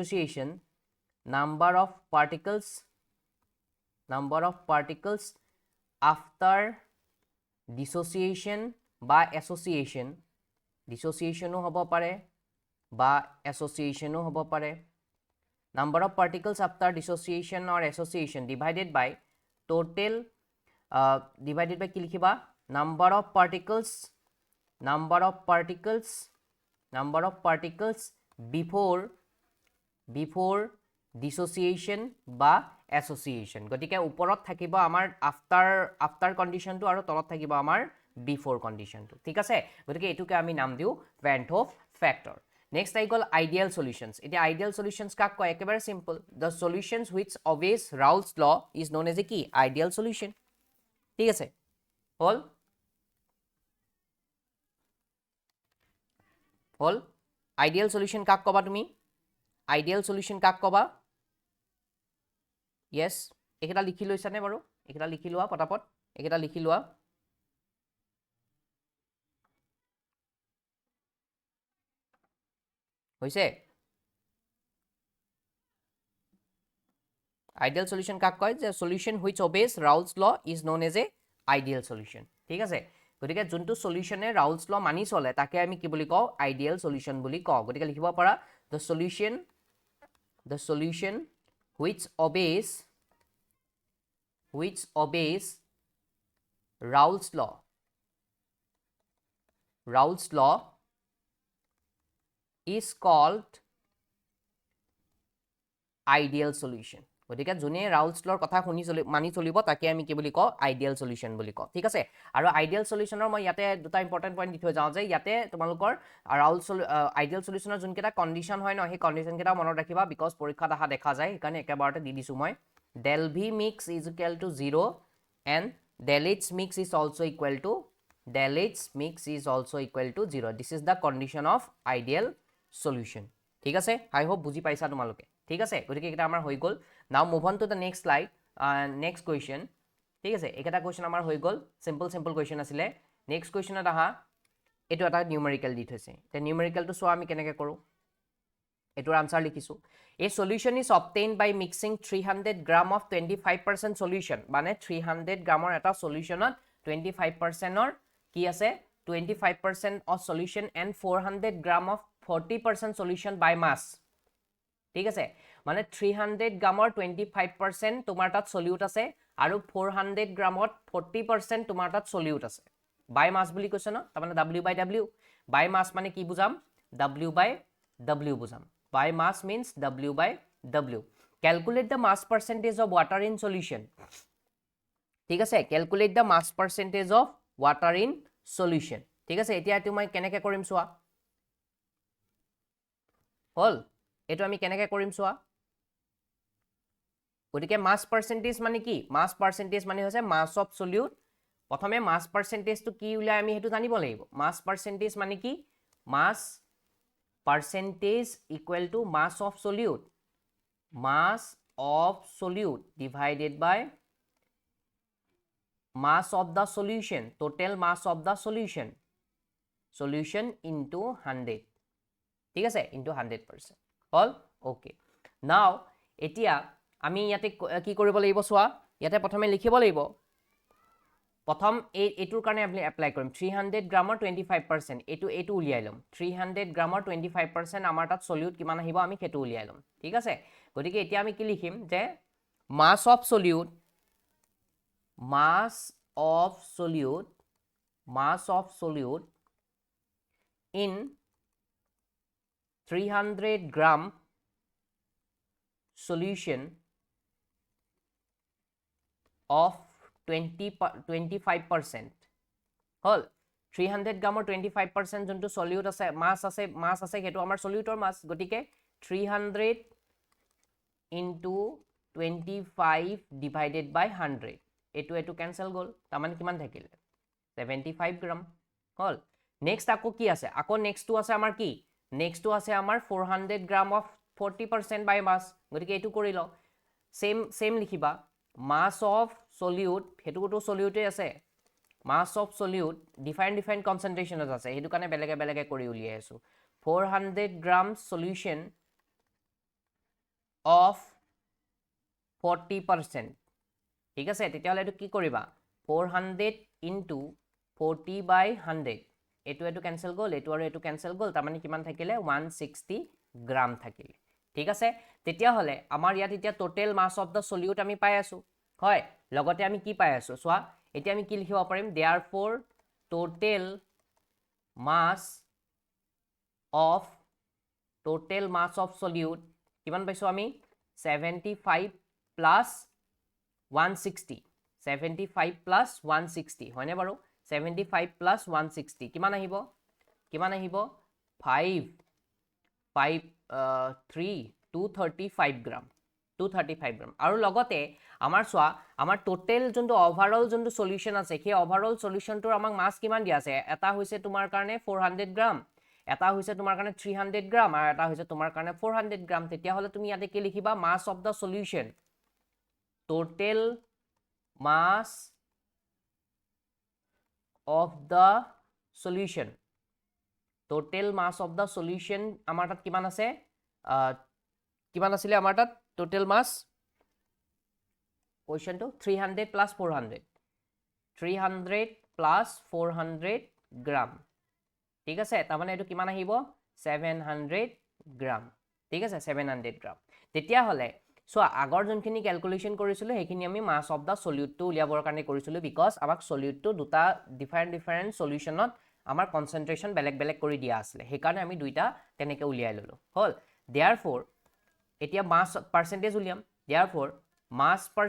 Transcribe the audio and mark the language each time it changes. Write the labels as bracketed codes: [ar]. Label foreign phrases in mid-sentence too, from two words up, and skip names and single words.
[as] ডিসোসিয়েশন বা ডিসোসিয়েশনো হ'ব পাৰে বা এসোসিয়েশনো হ'ব পাৰে [en] number of particles after dissociation or association divided by total divided by [as] কি লিখিবা [en] number of particles before dissociation [as] বা association গটিকে ওপৰত থাকিব আমাৰ আফটাৰ কন্ডিশনটো আৰু তলত থাকিব আমাৰ বিফোৰ কণ্ডিশ্যনটো ঠিক আছে গতিকে এইটোকে আমি নাম দিওঁ Van't Hoff factor নেক্সট আহি গ'ল [en] ideal solutions [as] এতিয়া [en] ideal solutions [as] কাক কয় একেবাৰে [en] simple the solutions which obeys Raoult's law is known as a [as] কি [en] ideal solution [as] ঠিক আছে হল হল [en] ideal solution [as] কাক কবা তুমি [en] ideal solution [as] কাক কবা yes একেটা লিখি লৈছানে বাৰু একেটা লিখি লোৱা পটাপট একেটা লিখি লোৱা হৈছে [en] ideal solution [as] কাক কয় যে [en] solution which obeys Raoult's law is known as a ideal solution [as] ঠিক আছে গতিকে যোনটো সলিউশনে ৰাউলছ ল মানি চলে তাকে আমি কি বুলি কওঁ [en] ideal solution [as] বুলি কওঁ গতিকে লিখিব পাৰা [en] the solution which obeys Raoult's law is called ideal solution [as] গতিকে যোনে ৰাউলছ লৰ কথা শুনি মানি চলিব তাকে আমি কি বুলি কওঁ [en] ideal solution [as] বুলি কওঁ ঠিক আছে আৰু [en] ideal solutionৰ [as] মই ইয়াতে দুটা [en] important point [as] দি থৈ যাওঁ যে ইয়াতে তোমালোকৰ ৰাউলছ [en] ideal solutionৰ [as] যোনকেইটা কণ্ডিশ্যন হয় ন সেই কণ্ডিশ্যন কেইটা মনত ৰাখিবা বিকজ পৰীক্ষাত আহা দেখা যায় সেইকাৰণে একেবাৰতে দি দিছোঁ মই [en] del v mix is equal to [as] 0 and del h mix is also equal to 0 [en] this is the condition of ideal solution [as] ঠিক আছে [en] I hope [as] বুজি পাইছা তোমালোকে ঠিক আছে গতিকে এটা আমাৰ হৈ গ'ল [en] now move on to the next slide next question [as] ঠিক আছে এটা কোৱেশ্চন আমাৰ হৈ গ'ল [en] simple question [as] আছিলে [en] next question [as] এটা আহা এটো এটা নিউমেৰিকেল দি থৈছে তে নিউমেৰিকেলটো চোৱা আমি কেনেকৈ কৰোঁ এটোৰ আনসাৰ লিখিছো [en] a solution is obtained by mixing [as] 300 [en] gram of 25% solution [as] মানে 300 গ্ৰামৰ এটা সলিউশনত 25% অৰ কি আছে [en] 25% of solution and 400 gram of 40% solution by mass [as] ঠিক আছে মানে 300 গ্ৰামৰ 25% তোমাৰ তাত সলিউট আছে আৰু 400 গ্ৰামত 40% তোমাৰ তাত সলিউট আছে [en] by mass [as] বুলি কৈছে ন তাৰমানে w/w [en] by mass [as] মানে কি বুজাম w/w বুজাম [en] by mass means w/w calculate the mass percentage of water in solution [as] ঠিক আছে [en] calculate the mass percentage of water in solution [as] ঠিক আছে এতিয়া এটো মই কেনেকৈ কৰিম চোৱা হল এটো আমি কেনেকৈ কৰিম চোৱা গতিকে [en] mass percentage [as] মানে কি [en] mass percentage [as] মানে হৈছে [en] mass of solute [as] প্ৰথমে [en] mass percentage [as] টো কি উলাই আমি হেতু জানিব লাগিব [en] mass percentage [as] মানে কি [en] mass percentage equal to mass of solute divided by mass of the solution total mass of the solution into 100 [as] ঠিক আছে [en] into [as] 100% [en] all okay now [as] এতিয়া আমি ইয়াতে কি কৰিব লাগিব চোৱা ইয়াতে প্ৰথমে লিখিব লাগিব প্ৰথম এটোৰ কাৰণে আমি এপ্লাই কৰিম 300 গ্ৰামৰ 25% এটো উলিয়াই লম 300 গ্ৰামৰ 25% আমাৰ তাত সলিউট কিমান আহিব আমি হেতু উলিয়াই লম ঠিক আছে গতিকে এতিয়া আমি কি লিখিম যে [en] mass of solute in 300 gram solution of 25% [as] হল 300 গ্ৰামৰ 25% যোনটো সলিউট আছে মাস আছে হেতু আমাৰ সলিউটৰ মাস গটিকে [en] 300 into 25 divided by 100 [as] এটো ক্যান্সেল গল তামানে কিমান থাকিলে 75 গ্ৰাম হল নেক্সট আকো কি আছে আকো [en] next two [as] আছে আমাৰ কি [en] next two [as] আছে আমাৰ 400 গ্ৰাম [en] of 40% by mass [as] গটিকে এটো কৰি লও সেম লিখিবা [en] mass of solute [as] হেতুটো সলিউটে আছে [en] mass of solute different concentration [as] আছে হেতু কাৰণে বেলেগে কৰি উলিয়াই আছো 400 গ্ৰাম solution of 40% ঠিক আছে তেতিয়া হলে এটো কি কৰিবা [en] 400 into 40 by 100 [as] এটো ক্যান্সেল গল এটো আৰু এটো ক্যান্সেল গল তাৰ মানে কিমান থাকিলে 160 গ্ৰাম থাকিলে ঠিক আছে তেতিয়া হলে আমাৰ ইয়াত এতিয়া [en] total mass of the solute [as] আমি পাই আছো হয় লগতে আমি কি পাই আছো সোয়া এতিয়া আমি কি লিখিব পাৰিম [en] therefore total mass of solute [as] কিমান পাইছো আমি 75 plus 160 75 plus 160 হয়নে বাৰু 75 plus 160 কিমান আহিব 5 3 235 গ্ৰাম 235 গ্ৰাম আৰু লগতে আমাৰ চোৱা আমাৰ টোটেল যোনটো ওভাৰঅল যোনটো সলিউশন আছে সেই ওভাৰঅল সলিউশনটোৰ আমাক মাছ কিমান দিয়া আছে এটা হৈছে তোমাৰ কাৰণে 400 গ্ৰাম এটা হৈছে তোমাৰ কাৰণে 300 গ্ৰাম আৰু এটা হৈছে তোমাৰ কাৰণে 400 গ্ৰাম তেতিয়া হলে তুমি ইয়াতে কি লিখিবা [en] mass of the solution total mass of the solution total mass of the solution [as] আমাৰ তাত কিমান আছে কিমান আছিল আমাৰ তাত [en] total mass question to 300 plus 400 [as] গ্ৰাম ঠিক আছে তাৰ মানে এটো কিমান আহিব 700 গ্ৰাম ঠিক আছে 700 গ্ৰাম তেতিয়া হলে সো আগৰ যোনখিনি ক্যালকুলেশন কৰিছিল হেখিনি আমি [en] mass of the solute [as] টু উলিয়াবৰ কাৰণে কৰিছিল বিকজ আমাক সলিউট টু দুটা [en] different solutionত [as] আমাৰ কনসেন্ট্ৰেশন বেলেগ বেলেগ কৰি দিয়া আছিল হে কাৰণে আমি দুইটা তেনেকে উলিয়াই ললো হল therefore এতিয়া [en] mass percentage [as] উলিয়াম [en] therefore mass